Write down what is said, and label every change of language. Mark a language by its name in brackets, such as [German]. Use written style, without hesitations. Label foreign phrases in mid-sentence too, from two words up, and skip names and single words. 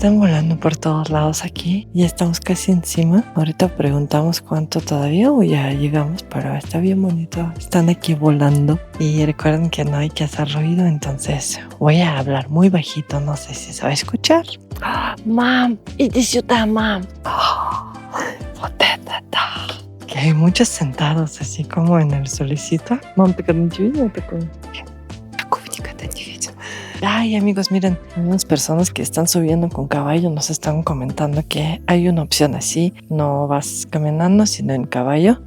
[Spanish] Están volando por todos lados aquí. Ya estamos casi encima. Ahorita preguntamos cuánto todavía o ya llegamos, pero está bien bonito. Están aquí volando. Y recuerden que no hay que hacer ruido, entonces voy a hablar muy bajito. No sé si se va a escuchar. [Russian] Mam, iди сюда, mam. Вот это да. [Spanish] Que hay muchos sentados así como en el solecito. Mam, ¿te quedan chivitos? Ay, amigos, miren, hay unas personas que están subiendo con caballo, nos están comentando que hay una opción así, no vas caminando, sino en caballo.